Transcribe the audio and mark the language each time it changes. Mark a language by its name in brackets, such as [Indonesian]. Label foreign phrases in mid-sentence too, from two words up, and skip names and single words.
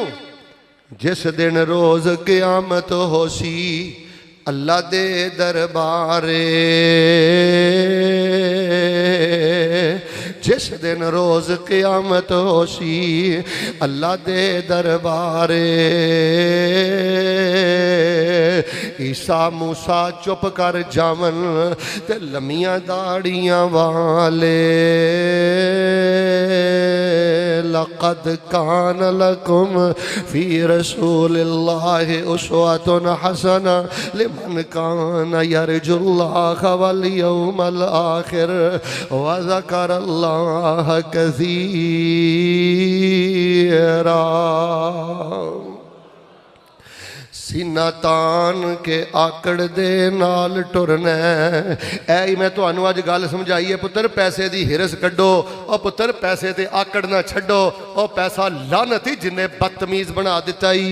[Punjabi] جس دن روز قیامت ہوسی اللہ دے دربارے، جس دن روز قیامت ہوسی اللہ دے دربارے. عیسیٰ موسیٰ چپ کر جاون تے لمیاں داڑھیاں والے. [Arabic] لقد كان لكم في رسول الله أسوة حسنة لمن كان يرجو الله واليوم الآخر وذكر الله كثيرا. [Punjabi] سینہ تان کے آکڑ دے نال ٹرنا. اے ہی میں تہانوں اج گل سمجھائی ہے، پتر پیسے دی حرص کڈھو. اور پتر پیسے تے آکڑ نہ چھڈو۔ اور پیسہ لعنت ہی جنہے بدتمیز بنا دتا ہی.